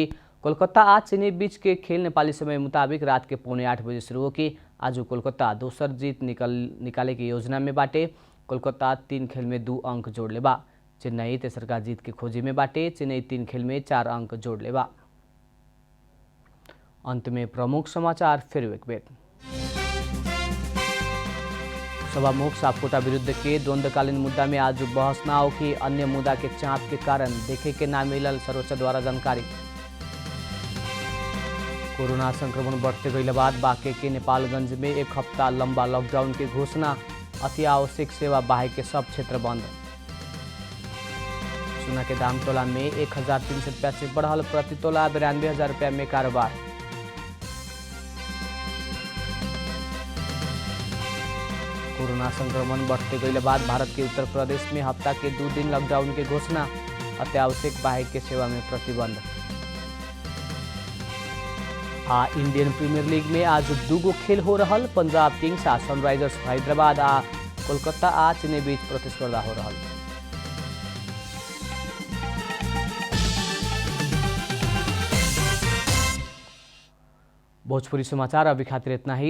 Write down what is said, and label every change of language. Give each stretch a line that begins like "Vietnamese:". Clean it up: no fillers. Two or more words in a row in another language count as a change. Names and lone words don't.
Bhojpuri: कोलकाता आ चेन्नई बीच के खेल नेपाली समय मुताबिक रात के 7:45 बजे शुरू होगी। आज कोलकाता दोसर जीत निकाले की योजना में बाटे। कोलकाता 3 खेल में 2 अंक जोड़ले बा। चेन्नई तेसर का जीत के खोजी में बाटे। चेन्नई 3 खेल में 4 अंक जोड़ले बा। अंत में प्रमुख समाचार फिर एक बेर। सभामुख सापकोटा विरुद्ध के द्वंद्वकालीन मुद्दा में आज बहस न होगी। अन्य मुद्दा के चाप के कारण देखे के ना मिलल सर्वोच्च द्वारा जानकारी। कोरोना संक्रमण बढ़ते गइला बाद बांके के नेपालगंज में 1 हफ्ता लंबा लॉकडाउन की घोषणा। अति आवश्यक सेवा बाहेक के सब क्षेत्र बंद। सोना के दाम तोला में 1,300 रुपया से बढ़ल। प्रति तोला 92,000 रुपया में कारोबार। कोरोना संक्रमण बढ़ते गइला बाद भारत के उत्तर प्रदेश में हफ्ता के 2 दिन लॉकडाउन की घोषणा। अत्यावश्यक बाहेक के सेवा में प्रतिबंध। इंडियन प्रीमियर लीग में आज 2 खेल हो रहल। पंजाब किंग्स आ सनराइजर्स हैदराबाद आ कोलकाता आ चेन्नई बीच प्रतिस्पर्धा हो रहल। भोजपुरी समाचार अभी खातिर इतना ही।